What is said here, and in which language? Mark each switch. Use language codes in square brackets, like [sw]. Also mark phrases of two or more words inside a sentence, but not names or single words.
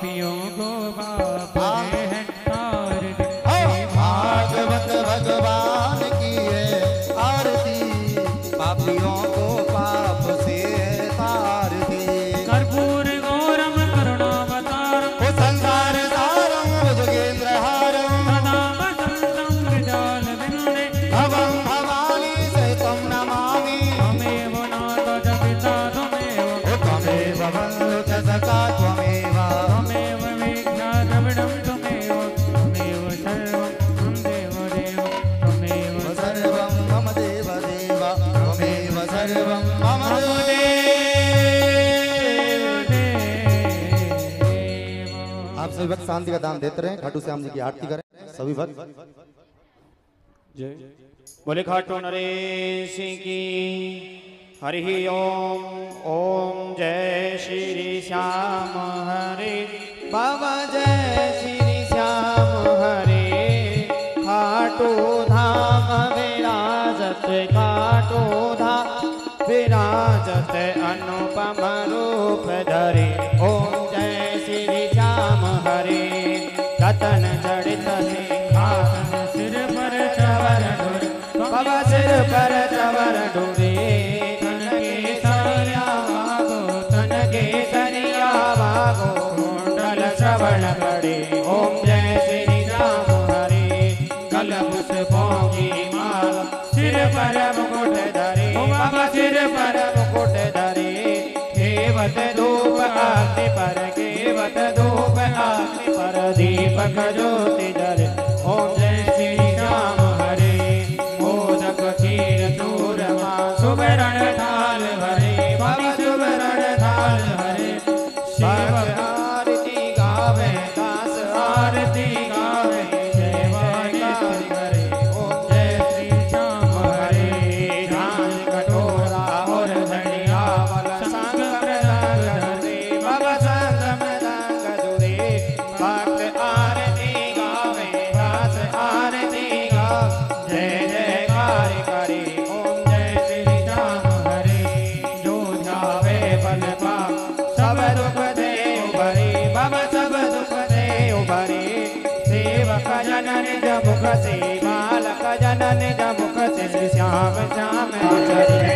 [hi] पापियों को बाप दे है तार दे। भागवत भगवान की है आरती, पापियों को पाप से तार दे। [sa] कर्पूर गौरम करुणावतारम ओ संसार सारम भुजगेंद्र हारम, सदा वसंतम मृजाल विनुने भवं भवानी सहितं नमामि। त्वमेव नाथ च पिता त्वमेव ओ त्वमेव बन्धु च सखा त्वमेव, त्वमेव वीक्षा द्रविडं त्वमेव त्वमेव सर्वं मम देव देव सर्वं मम देव देव, त्वमेव सर्वं मम [hi] आप सभी भक्त शांति का दान देते रहे, खाटू श्याम जी की आरती करें सभी भक्त। जय बोले खाटू नरेश की हरि ओम। ओम जय श्री श्याम हरे बाबा, जय श्री श्याम हरे। खाटू धाम विराजत, खाटू धाम विराजत अनुपम रूप धरे। ओम जय श्री श्याम हरे। रतन जड़ित सिंहासन सिर पर चवर ढोर बाबा, सिर पर चवर ढूंढे। तन के सरिया वागो तन के सरिया वागो, कुंडल श्रवण पड़े। ओम जय श्री राम हरे। गल पुष्पों की माला, सिर पर मुकुट धरे। बाबा सिर पर मुकुट धरे। केवट धूप आरती पर, केवट धूप आरती पर, दीपक ज्योति धरे। ओम जय श्री राम हरे। मोदक खीर चूरमा, सुवर्ण थाल भरे। बाबा सुवर्ण थाल भरे। सेवक आरती गावे, दास आरती गावे, सेवक करे। ओम जय श्री श्याम हरे। झांझ कटोरा और धनिया वाला संग मृदंग धरे। बाबा संग मृदंग धरे। भक्त आरती गावे, दास आरती गावे, जय जयकार करे। ओम जय श्री श्याम हरे। जो ध्यावे बल पाप, सब दुख दे उबरे। बाबा सब दुख दे उबरे। सेवक जनन जमुख से, बालक जनन जमुख से, श्री श्याम श्याम आचरे।